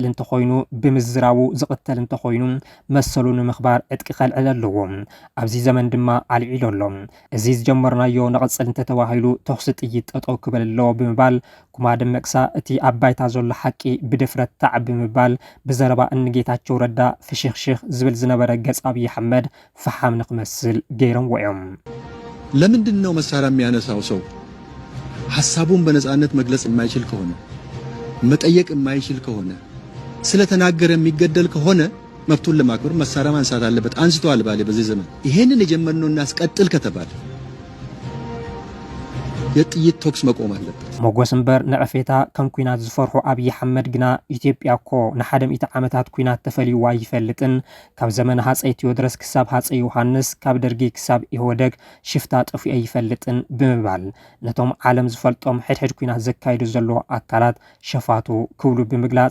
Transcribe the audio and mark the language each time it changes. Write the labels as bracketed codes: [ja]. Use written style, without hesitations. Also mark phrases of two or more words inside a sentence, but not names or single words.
[ti] እንተኾይኑ ብምዝራቡ ዝቕተል እንተኾይኑ መሰሉ ንምኽባር ዕጥቂ ከልዕል ኣለዎ ኣብዚ ዘመን ድማ ኣልዒሉ ኣሎ እዚ ዝጀመርናዮ ንቐጽል እንተተባሂሉ ተኽሲ ጥይት ጠጠው ክብል ኣለዎ ብምባል ኩማ ደመቅሳ እቲ ኣባይታ ዘሎ ሓቂ ብድፍረት ታዕ ብምባል ብዘረባ እንጌታቸው ረዳ ፍሽኽሽኽ ዝብል ዝነበረ ገጽ አብይ አሕመድ ፈሓም ንክመስል ገይሮም ወዮም። [am] ለምንድን ነው መሳሪያ የሚያነሳው ሰው ሐሳቡን በነጻነት መግለጽ የማይችል ከሆነ መጠየቅ የማይችል ከሆነ ስለተናገረ የሚገደል ከሆነ መብቱን ለማክበር መሳሪያ ማንሳት አለበት። አንስተዋል ባለ በዚህ ዘመን ይሄንን የጀመርነው እናስቀጥል ከተባለ የጥይት ተኩስ መቆም አለበት። [ti] ሞጎስ እምበር ንዕፌታ ከም ኩናት ዝፈርሑ አብይ አሕመድ ግና ኢትዮጵያ እኮ ንሓደ ሚእቲ ዓመታት ኩናት ተፈልይዋ ይፈልጥን ካብ ዘመነ ሃፀይ ቴዎድሮስ ክሳብ ሃፀይ ዮሃንስ ካብ ደርጊ ክሳብ ኢህወደግ ሽፍታ ጠፊኡ ይፈልጥን ብምባል ነቶም ዓለም ዝፈልጦም ሕድሕድ ኩናት ዘካይዱ ዘለዎ አካላት ሸፋቱ ክብሉ ብምግላጽ